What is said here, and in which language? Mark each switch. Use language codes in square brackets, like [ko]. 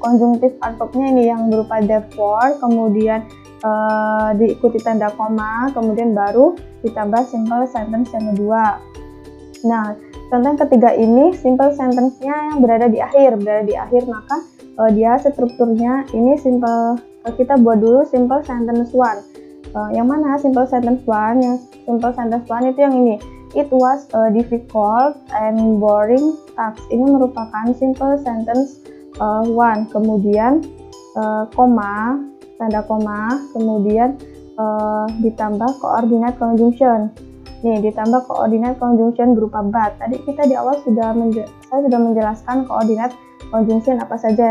[id] Conjunctive adverbnya ini yang berupa therefore, kemudian diikuti tanda koma, kemudian baru ditambah simple sentence yang kedua. Nah, contoh yang ketiga ini simple sentence-nya yang berada di akhir, maka dia strukturnya ini simple, kita buat dulu simple sentence 1. Yang mana simple sentence 1? Yang simple sentence 1 itu yang ini. [en] It was a difficult and boring task. [id] Ini merupakan simple sentence 1. Kemudian koma, tanda koma, kemudian ditambah coordinate conjunction. Nih, ditambah coordinate conjunction berupa but. Tadi kita di awal saya sudah menjelaskan coordinate conjunction apa saja.